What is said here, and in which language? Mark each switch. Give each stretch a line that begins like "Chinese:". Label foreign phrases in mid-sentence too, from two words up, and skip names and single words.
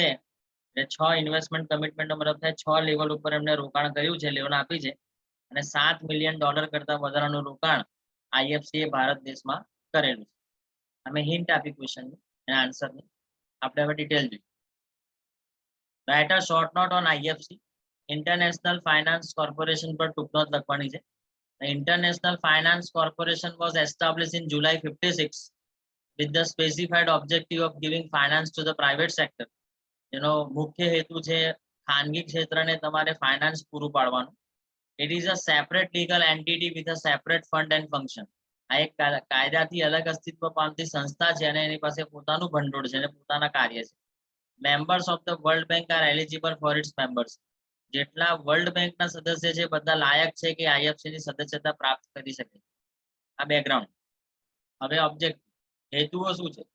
Gujarati: એટલે 6
English: investment commitmentનો
Gujarati: મતલબ થાય 6 લેવલ ઉપર એમને રોકાણ કર્યું છે, લોન આપી છે, અને $7 મિલિયન કરતા વધારાનું રોકાણ આઈએફસી એ ભારત દેશમાં કરેલું છે. અમે હિન્ટ આપી ક્વેશ્ચનની એના આન્સરની. આપણે હવે ડિટેલ જોઈએ.
English: write a short note on IFC.
Gujarati: ઇન્ટરનેશનલ ફાઇનાન્સ કોર્પોરેશન પર ટૂંક નોંધ લખવાની છે.
English: The International Finance Corporation was established in July 56 with the specified objective of giving finance to the private sector.
Gujarati: જેનો મુખ્ય હેતુ છે ખાનગી ક્ષેત્રને તમારે ફાઇનાન્સ પૂરું પાડવાનું.
English: It is a separate legal entity with a separate fund and function.
Gujarati: આ એક કાયદાથી અલગ અસ્તિત્વ પામતી સંસ્થા છે અને એની પાસે પોતાનું ભંડોળ છે અને પોતાના કાર્ય છે.
English: members of the World Bank are eligible for its members.
Gujarati: જેટલા વર્લ્ડ બેંકના સદસ્ય છે બધા લાયક છે કે આઈએફસી ની સદસ્યતા પ્રાપ્ત કરી શકે. આ બેકગ્રાઉન્ડ. હવે ઓબ્જેક્ટ, હેતુઓ શું છે?